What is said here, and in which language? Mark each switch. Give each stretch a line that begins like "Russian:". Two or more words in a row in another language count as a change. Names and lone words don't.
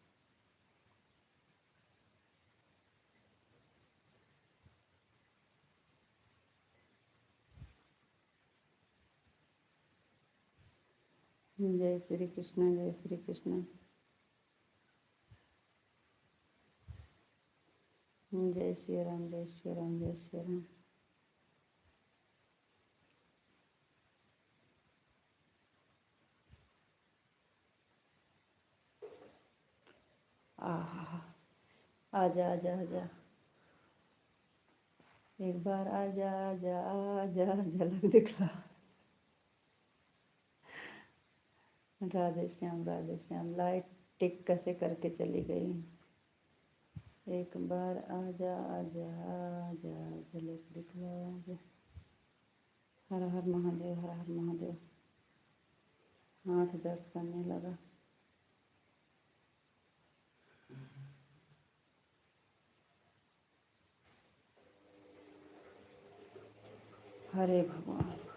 Hindi: जय श्री कृष्ण जय श्री कृष्ण। जय श्री राम जय श्री राम जय श्री राम। आजा आजा आजा, एक बार आजा आजा आजा, झलक दिखला। राधे श्याम। लाइट टिक कैसे करके चली गई। एक बार आजा आजा आजा, झलक दिखला। हर हर महादेव हर हर महादेव। हाथ दर्द करने लगा। हरे भगवान।